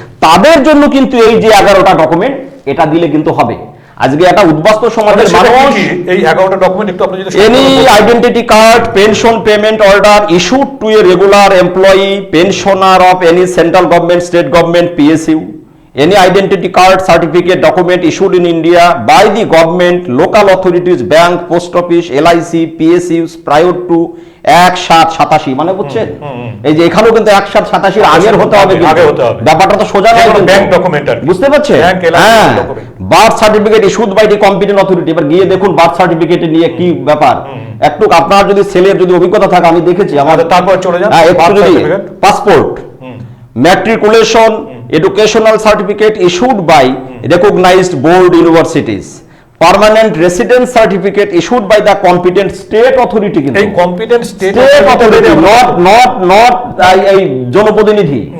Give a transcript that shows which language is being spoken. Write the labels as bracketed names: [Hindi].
[Bangla] তাদের জন্য কিন্তু এই যে 11টা ডকুমেন্ট, এটা দিলে কিন্তু হবে। আজকে একটা উদ্বাস্তু সমাজের মানুষ এই 11টা ডকুমেন্ট একটু আপনি যদি [English] any identity card, pension payment order issued to a regular employee, pensioner of any central government, state government, PSU, any identity card, certificate, document issued in India by the government, local authorities, bank, post office, LIC, PSUs prior to 1/7/87 [Bangla] মানে বুঝছেন? এই যে এখানেও কিন্তু 1/7/87 আগের হতে হবে, আগে হতে হবে। ব্যাপারটা তো সোজা নয়, ব্যাংক ডকুমেন্ট আর কি। বুঝতে পারছেন? ব্যাংক LIC হ্যাঁ, [English] document। Birth certificate issued by the competent authority. [Bangla] এবার গিয়ে দেখুন বার্থ সার্টিফিকেটে নিয়ে কি ব্যাপার। একটু আপনার যদি ছেলের যদি অভিজ্ঞতা থাকে, আমি দেখেছি আমাদের, তারপর চলে যান হ্যাঁ, একটু [English] birth [Bangla] যদি [English] certificate। Passport, matriculation, educational certificate issued by recognized board universities, permanent residence certificate issued by the competent state authority, [Bangla] কিন্তু [English] এই competent state state authority, not [Bangla] এই জনপ্রতিনিধি,